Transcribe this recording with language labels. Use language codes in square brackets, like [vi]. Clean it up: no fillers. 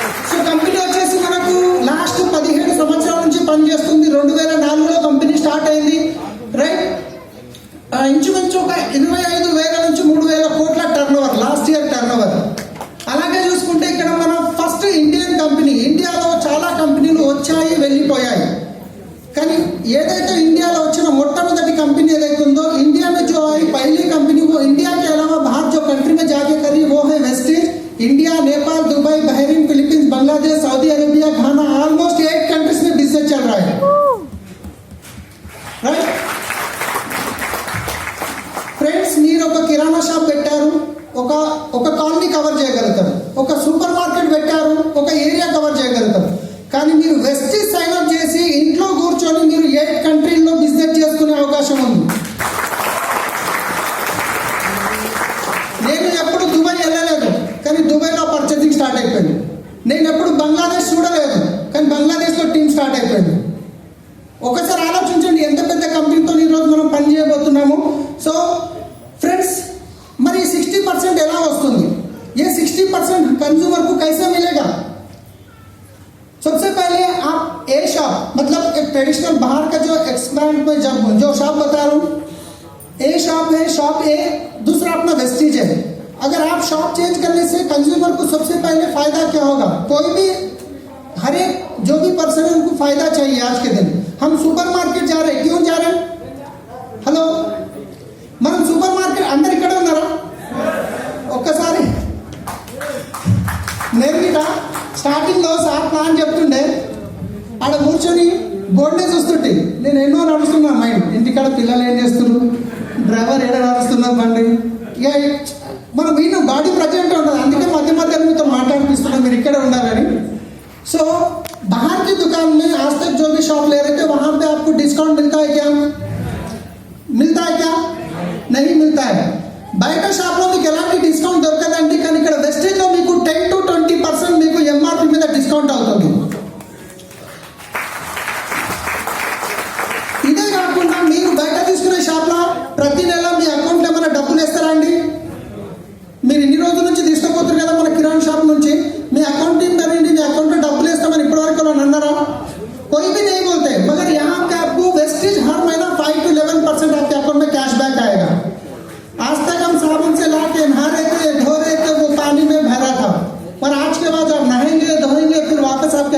[te] So company వచ్చేసి మనకు last 17 సంవత్సరాల నుంచి పనిచేస్తుంది. 2004లో కంపెనీ స్టార్ట్ అయింది, రైట్. ఇంచుమించు ఒక 25,000 నుంచి 3,000 కోట్ల టర్నోవర్, లాస్ట్ ఇయర్ టర్నోవర్. అలాగే చూసుకుంటే ఇక్కడ మనం ఫస్ట్ ఇండియన్ కంపెనీ. ఇండియాలో చాలా కంపెనీలు వచ్చాయి, వెళ్ళిపోయాయి. కానీ ఏదైతే ఇండియాలో వచ్చిన మొట్టమొదటి [hi] कंपनी [te] ఉందో, [hi] इंडिया में जो आई पहली कंपनी, वो इंडिया के अलावा बाहर जो कंट्री में जाके करी वो है wastage. India, Nepal, Dubai, Bahrain, Philippines, Bangladesh, Saudi Arabia, घाना, ऑलमोस्ट 8 कंट्रीज में बिजनेस चल रहा है, राइट. [te] ఫ్రెండ్స్, మీరు ఒక కిరాణా షాప్ పెట్టారు, ఒక కాలనీ కవర్ చేయగలుగుతారు. ఒక సూపర్ మార్కెట్ పెట్టారు, ఒక ఏరియా కవర్ చేయగలుగుతారు. కానీ మీరు వెస్టీజ్ సైన్ అప్ చేసి ఇంట్లో కూర్చొని మీరు 8 కంట్రీల్లో బిజినెస్ చేసుకునే అవకాశం ఉంది. నేను ఎప్పుడు దుబాయ్ వెళ్ళలేదు, కానీ దుబాయ్లో పర్చేసింగ్ స్టార్ట్ అయిపోయింది. నేను ఎప్పుడు బంగ్లాదేశ్ చూడలేదు, కానీ బంగ్లాదేశ్లో టీమ్ స్టార్ట్ అయిపోయింది. ఒకసారి ఆలోచించండి ఎంత పెద్ద కంపెనీతో ఈరోజు మనం పని చేయబోతున్నాము. సో ఫ్రెండ్స్, మరి 60% ఎలా వస్తుంది? [hi] ये 60% कंज्यूमर को कैसे मिलेगा? सबसे पहले आप ए शॉप, मतलब एक ट्रेडिशनल बाहर का जो एक्सपैंड में जो शॉप बता रहा हूँ, ए शॉप है, शॉप ए. दूसरा अपना वेस्टीज है. अगर आप शॉप चेंज करने से कंज्यूमर को सबसे पहले फायदा क्या होगा? कोई भी, हर एक जो भी पर्सन है उनको फायदा चाहिए. आज के दिन हम सुपर मार्केट जा रहे हैं, क्यों जा रहे हैं? [en] hello, [te] మనం సూపర్ మార్కెట్ అందరు ఇక్కడ ఉన్నారా? ఒక్కసారి నేను కూడా స్టార్టింగ్లో సార్ ప్లాన్ చెప్తుండే, ఆడ కూర్చొని బోర్డునే చూస్తుంటే నేను ఎన్నో నడుస్తున్నా మైండ్. ఇంటికాడ పిల్లలు ఏం చేస్తున్నారు, డ్రైవర్ ఏడ నడుస్తున్నారు బండి, ఇక మనం వీళ్ళు బాడీ ప్రజెంట్ ఉంటుంది. అందుకే మధ్య మధ్యలో మీతో మాట్లాడిపిస్తున్నాం, మీరు ఇక్కడ ఉండాలని. సో [hi] बाहर की दुकान में आज तक जो भी शॉप ले रहे थे वहां पे आपको डिस्काउंट मिलता है क्या? मिलता है क्या? नहीं मिलता है. [te] బయట షాప్లో మీకు ఎలాంటి డిస్కౌంట్ దొరకదండి, కానీ ఇక్కడ వెస్టేజ్లో మీకు 10 to 20% మీకు ఎంఆర్పి మీద డిస్కౌంట్ అవుతుంది. ఇదే కాకుండా మీరు బయట తీసుకునే షాప్లో ప్రతి నెల మీ అకౌంట్లో ఏమైనా డబ్బులు వేస్తారా అండి? మీరు ఇన్ని రోజుల నుంచి తీసుకుపోతారు కదా మన కిరాణా షాప్ నుంచి, మీ అకౌంట్ [hi] टीम करेंगे, [te] మీ అకౌంట్లో డబ్బులు వేస్తామని ఇప్పటివరకు అన్నారా? [hi] कोई भी नहीं बोलते, मगर यहाँ पे आपको वेस्टेज हर महीना 5 to 11% आपके अकाउंट में कैश बैक आएगा. आज तक हम साबुन से ला के नहा रहे थे, धो रहे थे, वो पानी में भरा था, और आज के बाद आप नहाएंगे, धोएंगे, फिर वापस